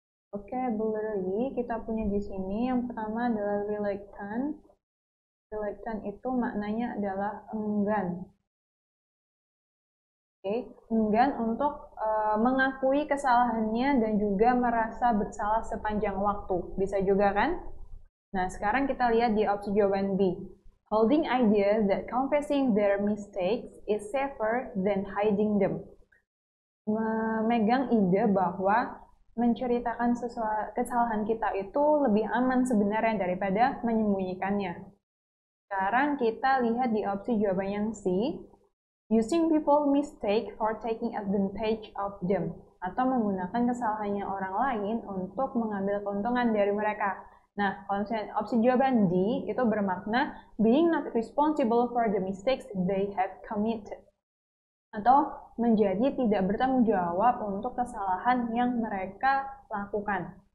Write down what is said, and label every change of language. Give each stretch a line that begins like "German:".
Indonesian: Vocabulary kita punya di sini yang pertama adalah reluctant. Reluctant itu maknanya adalah enggan. Oke, enggan untuk mengakui kesalahannya dan juga merasa bersalah sepanjang waktu. Bisa juga kan? Nah, sekarang kita lihat di opsi jawaban B.
English: Holding ideas that confessing their mistakes is safer than hiding them.
Indonesian: Memegang ide bahwa menceritakan kesalahan kita itu lebih aman sebenarnya daripada menyembunyikannya. Sekarang kita lihat di opsi jawaban yang C.
English: Using people mistake for taking advantage of them.
Indonesian: Atau menggunakan kesalahannya orang lain untuk mengambil keuntungan dari mereka. Nah, kalau misalnya opsi jawaban D itu bermakna
English: being not responsible for the mistakes they have committed.
Indonesian: Atau menjadi tidak bertanggung jawab untuk kesalahan yang mereka lakukan.